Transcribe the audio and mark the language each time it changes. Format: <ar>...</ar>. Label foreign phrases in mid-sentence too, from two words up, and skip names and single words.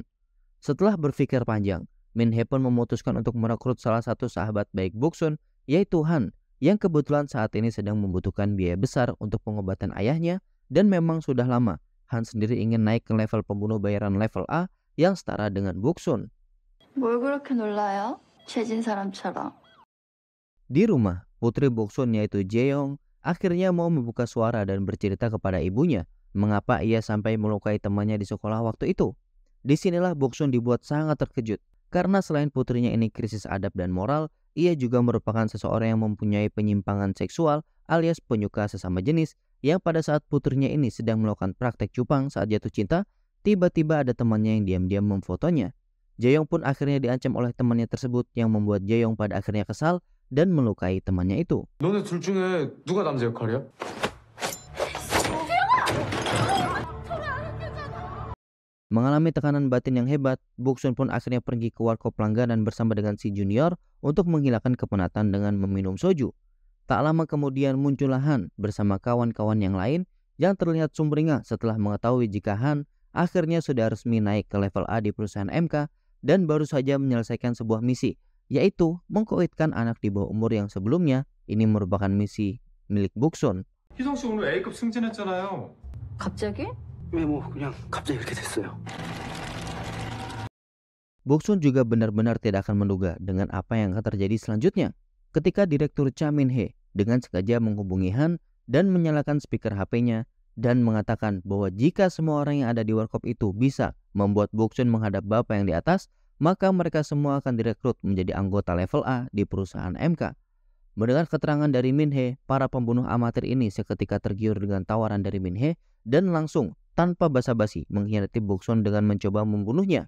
<id>Setelah berpikir panjang, Min-hye pun memutuskan untuk merekrut salah satu sahabat baik Boksun, yaitu Han, yang kebetulan saat ini sedang membutuhkan biaya besar untuk pengobatan ayahnya, dan memang sudah lama Han sendiri ingin naik ke level pembunuh bayaran level A yang setara dengan Boksun.</id> <ko>뭘 그렇게 놀라요? 죄진 사람처럼.</ko> <id>Di rumah, putri Boksun yaitu Jaeyoung akhirnya mau membuka suara dan bercerita kepada ibunya mengapa ia sampai melukai temannya di sekolah waktu itu. Disinilah Boksun dibuat sangat terkejut karena selain putrinya ini krisis adab dan moral, ia juga merupakan seseorang yang mempunyai penyimpangan seksual alias penyuka sesama jenis yang pada saat putrinya ini sedang melakukan praktek cupang saat jatuh cinta, tiba-tiba ada temannya yang diam-diam memfotonya. Jaeyoung pun akhirnya diancam oleh temannya tersebut yang membuat Jaeyoung pada akhirnya kesal dan melukai temannya itu.</id> <ko>너네 둘 중에 누가 남자 역할이야?</ko> <id>Mengalami tekanan batin yang hebat, Boksun pun akhirnya pergi ke warkop langganan bersama dengan si Junior untuk menghilangkan kepenatan dengan meminum soju. Tak lama kemudian muncullah Han bersama kawan-kawan yang lain yang terlihat sumringah setelah mengetahui jika Han akhirnya sudah resmi naik ke level A di perusahaan MK dan baru saja menyelesaikan sebuah misi, yaitu mengkoitkan anak di bawah umur yang sebelumnya ini merupakan misi milik Boksun.</id> <ko>희성 씨 오늘 A급 승진했잖아요. 갑자기? 왜 뭐 그냥 갑자기 이렇게 됐어요.</ko> <id>Boksun juga benar-benar tidak akan menduga dengan apa yang akan terjadi selanjutnya ketika Direktur Cha Min-hye dengan sengaja menghubungi Han dan menyalakan speaker HP-nya dan mengatakan bahwa jika semua orang yang ada di warkop itu bisa membuat Boksun menghadap bapak yang di atas, maka mereka semua akan direkrut menjadi anggota level A di perusahaan MK. Mendengar keterangan dari Min-hye, para pembunuh amatir ini seketika tergiur dengan tawaran dari Min-hye dan langsung tanpa basa-basi mengkhianati Boksun dengan mencoba membunuhnya.</id>